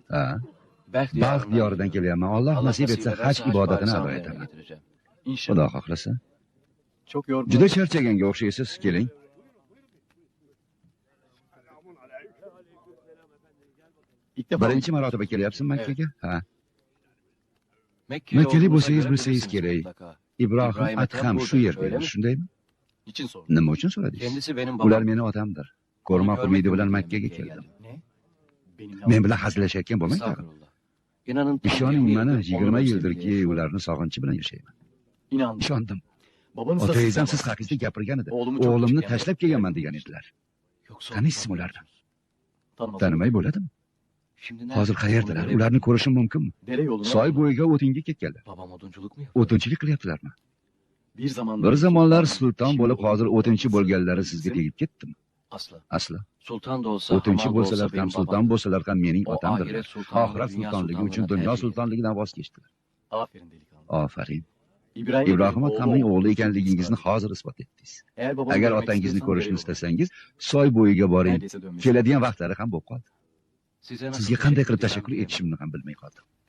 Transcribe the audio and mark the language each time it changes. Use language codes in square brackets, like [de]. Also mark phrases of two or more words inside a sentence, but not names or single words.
[uz] Ha. Baxt diyoridan kelyapman. Alloh nasib etsa haj ibodatini ado etaman. [tr] İnşallah. [uz] Xudo xohlasa. [tr] Çok yorgun. [uz] Juda charchaganga o'xshaysiz. Keling. [tr] İlk defa [uz] Birinchi marotaba kelyapsiz Makkaga? Ha. [tr] Mekkeli [uz] Makkali [tr] olduğunuza [uz] bo'lsangiz [tr] göre [uz] bilsangiz [tr] bilirsiniz [uz] kerak. [tr] mutlaka. [uz] Ibrohim [tr] İbrahim [uz] Adham [tr] Ethem [uz] shu [tr] burada, [uz] yerda [tr] öyle [uz] edi, [tr] mi? [uz] shundaymi? [tr] niçin sordun? [uz] Nima uchun so'radingiz? [tr] Kendisi benim babam. [uz] Ular meni otamdir. Ko'rmoq [tr] Onu [uz] qilmaydi [tr] görmek [uz] bilan [tr] için [uz] Makkaga [tr] Mekke'ye [uz] keldim. [tr] geldim. Ne? Benimle [uz] Men bilan hazillashayotgan bo'lmang tag'in. [tr] Estağfurullah. İnanın tam [uz] Ishoning 20 mana [tr] yıldır 20 onunla [uz] yildirki [tr] sevgili [uz] ularni sog'inchi bilan yashayman. [tr] İnandım. [uz] Ishondim. [tr] Babanız da [uz] Otangizam [tr] sizden [uz] siz haqingizda gapirgan edi. [tr] Oğlumu çok [uz] O'g'limni [tr] küçükken [uz] tashlab kelganman degan edilar. [tr] Yoksa [uz] Taniysiz ularni? [tr] tanımadım. [uz] Tanimay bo'ladimi? [tr] Şimdi nerede? [uz] Hozir qayerdalar? [tr] Onu [uz] Ularni ko'rishim mumkinmi? [tr] Dere yoluna [uz] Soy bo'yiga o'tinga ketganlar. [tr] Babam odunculuk mu yapıyor? [uz] O'tinchilik qilyaptilarmi? [tr] bir zamanlar [uz] Bir zamonlar sulton bo'lib hozir o'tinchi bo'lganlari sizga tegib ketdimi? [tr] Asla. [uz] Aslo. [tr] Sultan da olsa, [uz] O'tinchi [tr] hamal da olsa [uz] bo'lsalar ham, [tr] benim [uz] sulton [tr] babam. [uz] bo'lsalar ham mening [tr] O [uz] otamdir. [tr] ahiret sultanlığı, [uz] Oxirat [tr] dünya [uz] sultonligi uchun [tr] sultanlığına [uz] dunyo [tr] tercih ediyor. [uz] sultonligidan voz kechdilar. [tr] Aferin delikanlı. [uz] Ofarin. [tr] İbrahim [uz] Ibrohim Adhamning o'g'li ekanligingizni hozir isbot etdingiz. [tr] Eğer babanı [uz] Agar [tr] görmek [uz] otangizni [tr] istiyorsan [uz] ko'rishni [tr] dere yoluna. [uz] istasangiz, soy bo'yiga boring. [tr] Neredeyse dönmüş. [uz] Keladigan vaqtlari ham bo'lib qoldi. [tr] Size nasıl [uz] Sizga qanday qilib [tr] teşekkür [uz] tashakkur [tr] edeceğim [uz] etishimni ham bilmay qoldim.